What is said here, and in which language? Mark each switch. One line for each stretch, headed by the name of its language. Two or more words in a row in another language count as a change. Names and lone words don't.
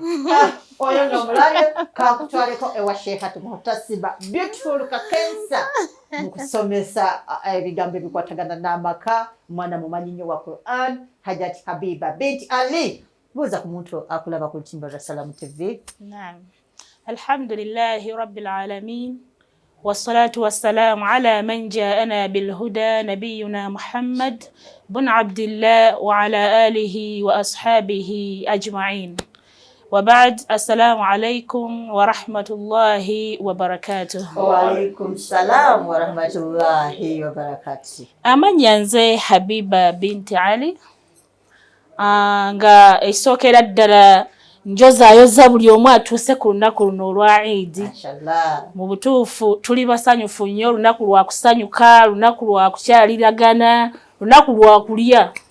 Ganda: oyo nomulayo kakutwaleko ewa Sheikhat Muhtasiba beautiful kakensa mukusomesa ebigambo ebikwatagana n'amaka mwana mumanyi nnyo wa Quran Hajati Habiba binti Ali buuza ku muntu akulaba ku lutimba lwa Salam TV. Naam,
Arabic: الحمد لله رب العالمين والصلاة والسلام على من جاءنا بالهدى نبينا محمد بن عبد الله وعلى آله وأصحابه أجمعين. وبعد، السلام عليكم ورحمة الله وبركاته. وعليكم السلام ورحمة الله وبركاته.
Ganda: Amanya nze Habiba binti Ali nga esookera ddala njozaayoza buli omu atuuse ku lunaku luno olwa Eid. Mu butuufu tuli basanyufu nnyo, lunaku lwa kusanyuka, lunaku lwa kukyaliragana, lunaku lwa kulya.